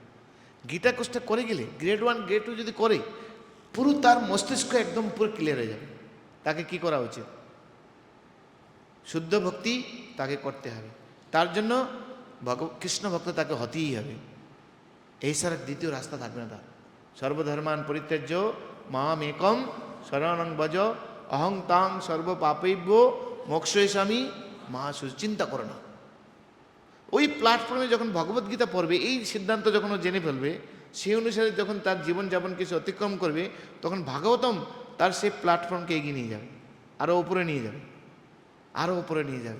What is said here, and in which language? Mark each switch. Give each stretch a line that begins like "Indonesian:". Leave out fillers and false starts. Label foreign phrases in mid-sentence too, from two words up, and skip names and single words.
Bangla: গীতা কোর্সটা করে গেলে
English: grade 1 grade 2
Bangla: যদি করে, পুরো তার মস্তিষ্ক একদম পুরো ক্লিয়ার হয়ে যাবে। তাকে কি করা উচিত? শুদ্ধ ভক্তি তাকে করতে হবে। তার জন্য কৃষ্ণ ভক্ত তাকে হতেই হবে। এই ছাড়া দ্বিতীয় রাস্তা থাকবে না তার।
Sanskrit: সর্বধর্মান পরিত্যাজ্য মাম একম শরণং ভজ অহং তাং সর্ব পাপৈভ্য মোক্ষয়িষ্যামি মা
Bangla: চিন্তা করো না। ওই প্ল্যাটফর্মে যখন ভগবদ্গীতা পড়বে, এই সিদ্ধান্ত যখন ও জেনে ফেলবে, সেই অনুসারে যখন তার জীবনযাপন কিছু অতিক্রম করবে, তখন ভাগবতম তার সেই প্ল্যাটফর্মকে এগিয়ে নিয়ে যাবে, আরও উপরে নিয়ে যাবে, আরও উপরে নিয়ে যাবে।